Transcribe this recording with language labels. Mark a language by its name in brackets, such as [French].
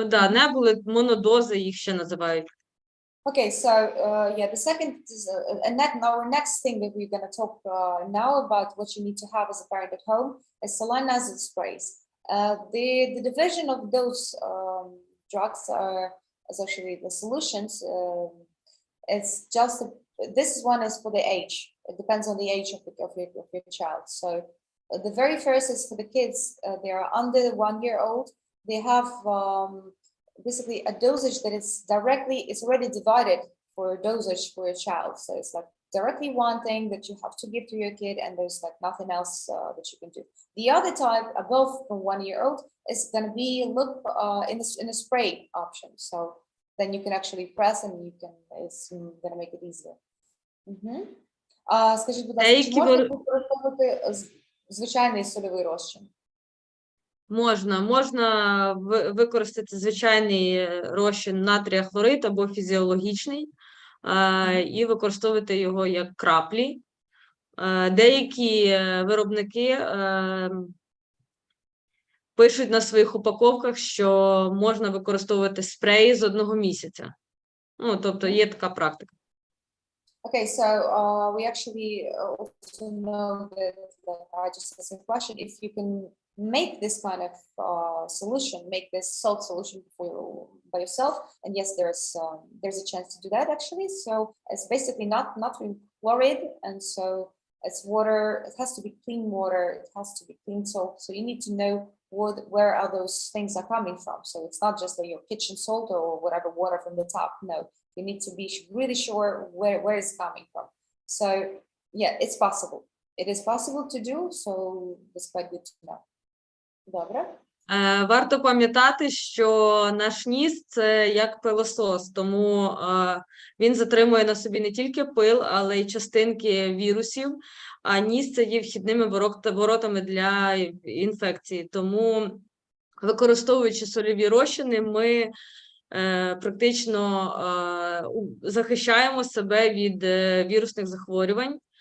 [Ukrainian] Небули, монодози їх ще називають. [English] Okay, so the second, and our next thing that we're going to talk now about what you need to have as a parent at home is saline nasal sprays. The division of those drugs is actually the solutions. It's just this one is for the age. It depends on the age of your child. So the very first is for the kids. They are under 1 year old. They have basically a dosage that is already divided for a dosage for a child. So it's like directly one thing that you have to give to your kid, and there's like nothing else that you can do. The other type above 1 year old is going to be in a spray option. So then you can actually press, and it's going to make it easier. [Ukrainian] Скажіть, будь ласка, чи можна використовувати звичайний сольовий розчин? Можна використати звичайний розчин натрія хлорид або фізіологічний і використовувати його як краплі. Деякі виробники пишуть на своїх упаковках, що можна використовувати спреї з 1 місяця. Тобто є така практика. [English] Okay, so we actually also know that I just asked a question, if you can make this kind of solution, make this salt solution by yourself, and yes, there's a chance to do that actually. So it's basically not chloride, and so it's water. It has to be clean water. It has to be clean salt. So you need to know where are those things are coming from. So it's not just like your kitchen salt or whatever water from the tap. No, you need to be really sure where it's coming from. So yeah, it's possible. it is possible to do, so it's quite good to know. [Ukrainian] Добре. Варто пам'ятати, що наш ніс – це як пилосос, тому він затримує на собі не тільки пил, але й частинки вірусів, а ніс – це є вхідними воротами для інфекції. Тому, використовуючи сольові розчини, ми практично захищаємо себе від вірусних захворювань.